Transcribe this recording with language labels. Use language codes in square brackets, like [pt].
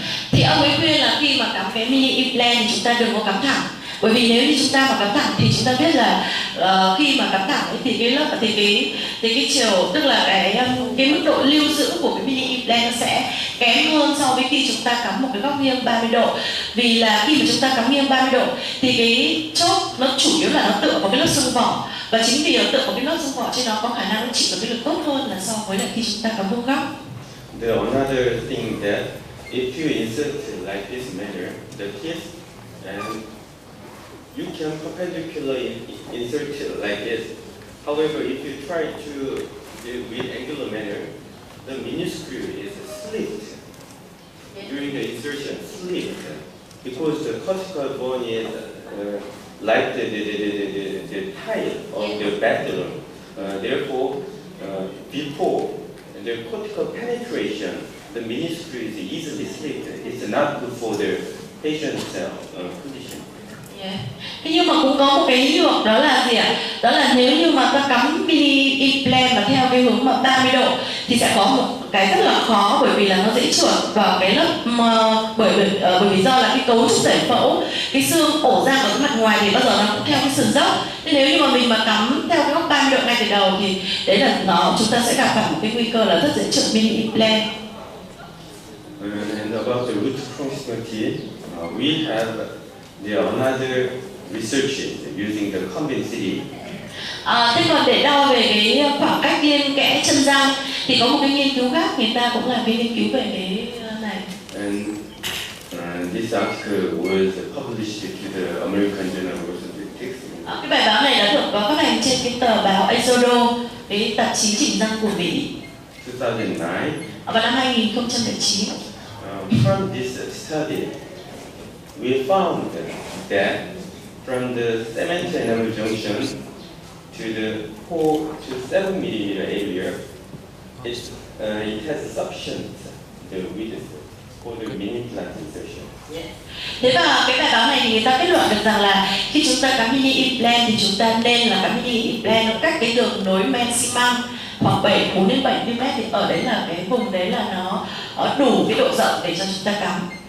[vi] Thì ông ấy khuyên là khi mà cắm cái mini implant thì chúng ta đừng có cắm thẳng, bởi vì nếu như chúng ta mà cắm thẳng thì chúng ta biết là khi mà cắm thẳng ấy, thì cái lớp thì cái chiều, tức là cái mức độ lưu giữ của cái mini implant nó sẽ kém hơn so với khi chúng ta cắm một cái góc nghiêng 30 độ. Vì là khi mà chúng ta cắm nghiêng 30 độ thì cái chốt nó chủ yếu là nó tựa vào cái lớp xương vỏ, và chính vì nó tựa vào cái lớp xương vỏ cho nó có khả năng nó chịu được cái lực tốt hơn là so với lại khi chúng ta cắm vuông góc. [en] The another thing that if you insert like this manner, the teeth, and you can perpendicularly insert it like this. However, if you try to do with angular manner, the miniscrew is slipped during the insertion, slipped, because the cortical bone is like the tile of the bathroom. Therefore, before the cortical penetration, the miniscrew is easily slipped. It's not good for the patient's condition. [vi] Thế nhưng mà cũng có một cái nhược, đó là gì ạ? Đó là nếu như mà ta cắm mini implant mà theo cái hướng mà 30 độ thì sẽ có một cái rất là khó, bởi vì là nó dễ trượt vào cái lớp bởi vì do là cái cấu trúc giải phẫu, cái xương ổ răng ở cái mặt ngoài thì bao giờ nó cũng theo cái sườn dốc. Thế nếu như mà mình mà cắm theo cái góc 30 độ ngay từ đầu thì đấy là chúng ta sẽ gặp phải một cái nguy cơ là rất dễ trượt mini implant. [en] And about the root proximity, we have another researches using the compensity. [vi] Thế còn để đo về cái khoảng cách liên kẽ chân răng thì có một cái nghiên cứu khác, người ta cũng làm cái nghiên cứu về cái này. [en] And this article was published to the American Journal of Orthodontics. [vi] Cái bài báo này đã được phát hành trên cái tờ báo Exodo, cái tạp chí chỉnh răng của Mỹ. [en] 2009. [vi] Vào năm 2009. [en] From this study, we found that from the cement enamel junction to the 4 to 7 millimeter area, it has sufficient the width for the mini plant insertion. [vi] Thế và cái bài báo này thì người ta kết luận được rằng là khi chúng ta cắm mini implant thì chúng ta nên là cắm mini implant nó cách cái đường nối maximum khoảng 4 đến 7 mm, thì ở đấy là cái vùng đấy là nó đủ cái độ rộng để cho chúng ta cắm.